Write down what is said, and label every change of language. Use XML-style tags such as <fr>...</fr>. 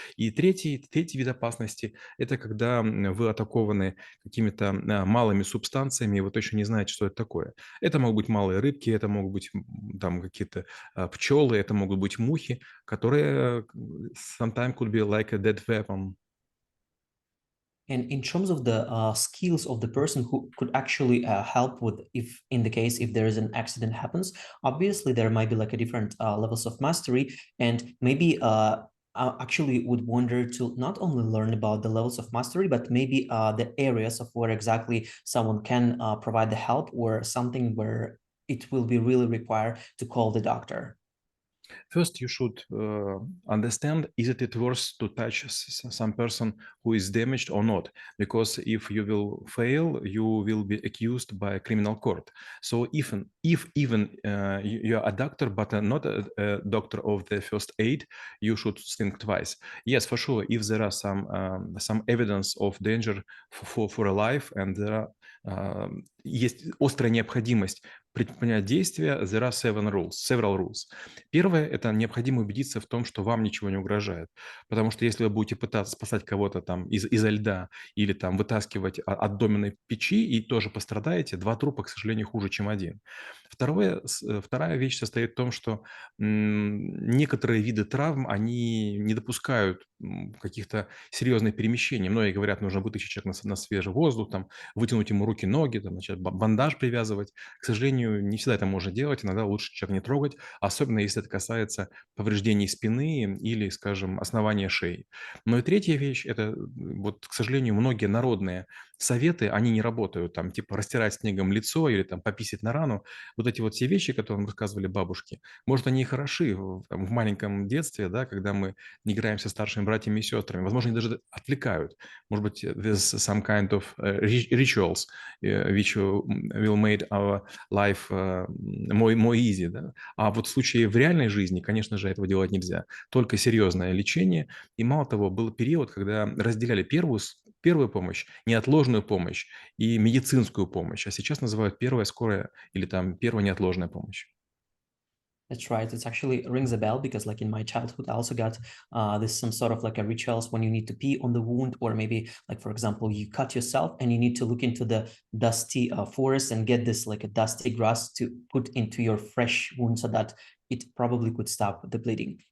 <ru>И третий вид опасности – это когда вы атакованы какими-то малыми субстанциями, и вы точно не знаете, что это такое. Это могут быть малые рыбки, это могут быть там какие-то пчелы, это могут быть мухи, которые</ru> <en>sometimes could be like a dead weapon. And in terms of the skills of the person who could actually help with if there is an accident happens, obviously there might be like a different levels of mastery, and maybe I actually would wonder to not only learn about the levels of mastery, but maybe the areas of where exactly someone can provide the help or something where it will be really required to call the doctor. First, you should understand, is it worth to touch some person who is damaged or not? Because if you will fail, you will be accused by a criminal court. So if even you are a doctor, but not a doctor of the first aid, you should think twice. Yes, for sure, if there are some evidence of danger for a life, and there are</en> <ru>есть острая необходимость предпринять действия,</ru> <en>there are several rules.</en> <ru>Первое – это необходимо убедиться в том, что вам ничего не угрожает. Потому что если вы будете пытаться спасать кого-то там изо льда или там вытаскивать от доменной печи и тоже пострадаете, два трупа, к сожалению, хуже, чем один. Вторая вещь состоит в том, что некоторые виды травм, они не допускают каких-то серьезных перемещений. Многие говорят, нужно вытащить человека на свежий воздух, там, вытянуть ему руки, ноги, там, начать бандаж привязывать. К сожалению, не всегда это можно делать, иногда лучше человека не трогать, особенно если это касается повреждений спины или, скажем, основания шеи. Но и третья вещь – это, вот, к сожалению, многие народные советы, они не работают, там, типа растирать снегом лицо или там пописать на рану. Вот эти вот все вещи, которые нам рассказывали бабушки, может, они и хороши в маленьком детстве, да, когда мы не играем со старшими братьями и сестрами. Возможно, они даже отвлекают. Может быть,</ru> <en>there's some kind of rituals which will make our life more easy.</en> <ru>Да? А вот в случае в реальной жизни, конечно же, этого делать нельзя. Только серьезное лечение. И мало того, был период, когда разделяли первую помощь, неотложную помощь и медицинскую помощь. А сейчас называют первая скорая или там первая неотложная помощь.</ru> <en>That's right. It actually rings a bell because, like in my childhood, I also got this some sort of like a rituals when you need to pee on the wound, or maybe like for example, you cut yourself and you need to look into the dusty forest and get this like a dusty grass to put into your fresh wound so that it probably could stop the bleeding.</en>